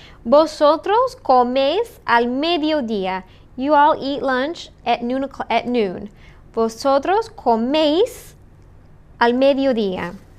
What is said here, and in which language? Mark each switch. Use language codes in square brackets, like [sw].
[es] Vosotros coméis al mediodía. [en] You all eat lunch at noon. [es] Vosotros coméis al mediodía.